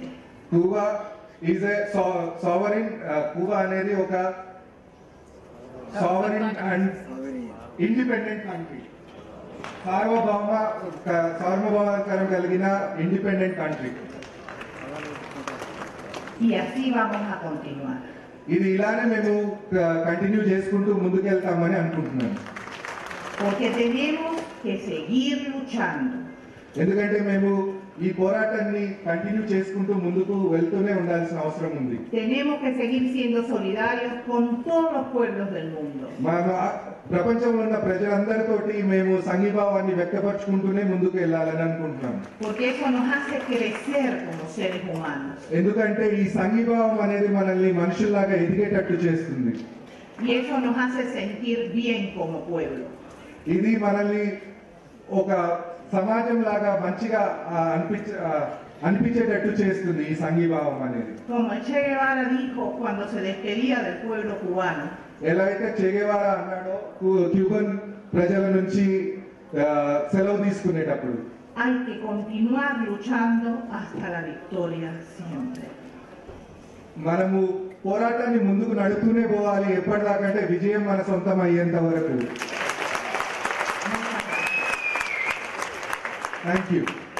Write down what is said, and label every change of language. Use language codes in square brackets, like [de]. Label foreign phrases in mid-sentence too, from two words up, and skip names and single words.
[en] Cuba is a sovereign. Cuba [te] అనేది ఒక [en] sovereign and independent country. [te] సార్వభౌమాధికారం కలిగిన [en] independent country. [es] Y así vamos a continuar. [te] ఇది ఇలానే మేము కంటిన్యూ చేసుకుంటూ ముందుకెళ్తామని అనుకుంటున్నాను. [es] Porque tenemos que seguir luchando. [te] ఎందుకంటే మేము ఈ పోరాటాన్ని కంటిన్యూ చేసుకుంటూ ముందుకు వెళ్తూనే ఉండాల్సిన అవసరం ఉంది. [es] Tenemos que seguir siendo solidarios con todos los pueblos del mundo. [te] ప్రపంచంలో ఉన్న ప్రజలందరితోటి మేము సంఘీభావాన్ని వ్యక్తపరచుకుంటూనే ముందుకు వెళ్ళాలని అనుకుంటున్నాం. [es] Porque eso nos hace crecer como seres humanos. [te] ఎందుకంటే ఈ సంఘీభావం అనేది మనల్ని మనుషుల్లాగా ఎదిగేటట్టు చేస్తుంది. [es] Y eso nos hace sentir bien como pueblo. [te] ఇది మనల్ని ఒక సమాజం లాగా మంచిగా అనిపించేటట్టు చేస్తుంది ఈ సంఘీభావం అనేది. [es] Como Che Guevara dijo cuando se despedía del pueblo cubano. [te] ఎలా అయితే Che Guevara అన్నాడో క్యూబన్ ప్రజల నుంచి సెలవు తీసుకునేటప్పుడు [es] Hay que continuar luchando hasta la victoria siempre. [te] మనము పోరాటాన్ని ముందుకు నడుపుతూనే పోవాలి, ఎప్పటిదాకంటే విజయం మన సొంతం అయ్యేంత వరకు. [en] thank you.